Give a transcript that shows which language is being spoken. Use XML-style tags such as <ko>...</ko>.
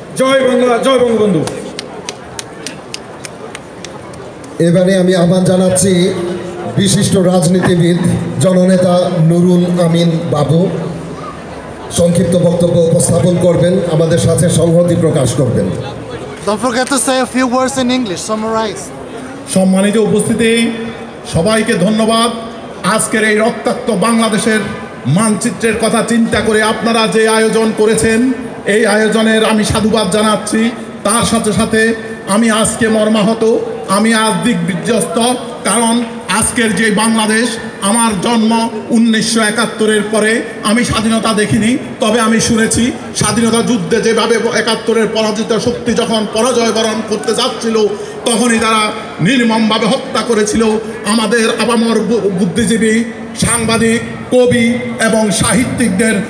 <bn>জয় বাংলা, জয় বঙ্গবন্ধু। এবারে আমি আহ্বান জানাচ্ছি বিশিষ্ট রাজনীতিবিদ জননেতা নুরুল আমিন বাবু সংক্ষিপ্ত বক্তব্য উপস্থাপন করবেন, আমাদের সাথে সংহতি প্রকাশ করবেন।</bn> <en>Don't forget to say a few words in English. Summarize.</en> <bn>সম্মানিত উপস্থিতি, সবাইকে ধন্যবাদ। আজকের এই রক্তাক্ত বাংলাদেশের মানচিত্রের কথা চিন্তা করে আপনারা যে আয়োজন করেছেন, এই আয়োজনের আমি সাধুবাদ জানাচ্ছি। তার সাথে সাথে আমি আজকে মর্মাহত, আমি আজ দিগ্বিজস্ত। কারণ আজকের যে বাংলাদেশ, আমার জন্ম 1971-এর পরে আমি স্বাধীনতা দেখিনি, তবে আমি শুনেছি স্বাধীনতা যুদ্ধে যেভাবে 71-এর পরাজিত শক্তি যখন পরাজয় বরণ করতে যাচ্ছিল, তখনই তারা নির্মমভাবে হত্যা করেছিল আমাদের আপামর বুদ্ধিজীবী, সাংবাদিক, কবি এবং সাহিত্যিকদের।</bn>